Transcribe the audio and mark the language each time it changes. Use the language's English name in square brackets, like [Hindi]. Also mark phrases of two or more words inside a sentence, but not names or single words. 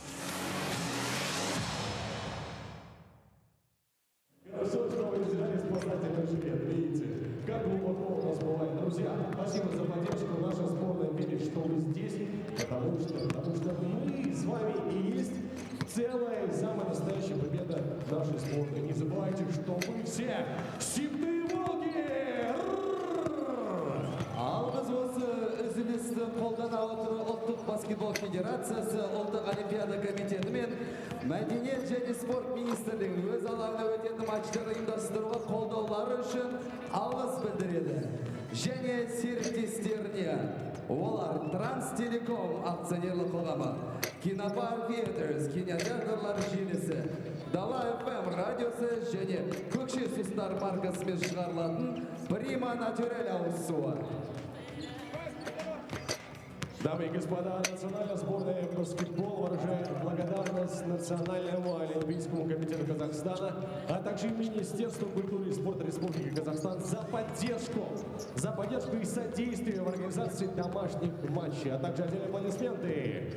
[Russian] Хорошо, что вы взяли спасать этот жилет, видите, как глубоко у нас бывает. Друзья, спасибо за поддержку. Наша сборная видит, что вы здесь, потому что мы с вами и есть целая самая настоящая победа нашей сборной. Не забывайте, что мы все степные волки! [Kazakh] Алғыз осы үзілісті қолдана отырып ұлттық баскетбол федерациясы, ұлттық олимпиада комитеті мен Мәдениет және спорт министрлігінің өз алаңында өтетін матчтарды ұйымдастыруға қолдаулары үшін алғыс білдіреді. Және серіктестеріне олар Транстелеком акционерлік қоғамы, Кинопар Theaters, кинотеатрлар желісі, Дала FM радиосы және Көкше сусындар маркасымен шығарылатын Прима Натюрель ауызсуы. [Russian] Дамы и господа, национальная сборная по баскетболу выражает благодарность Национальному олимпийскому комитету Казахстана, а также Министерству культуры и спорта Республики Казахстан за поддержку и содействие в организации домашних матчей, а также отдельные аплодисменты.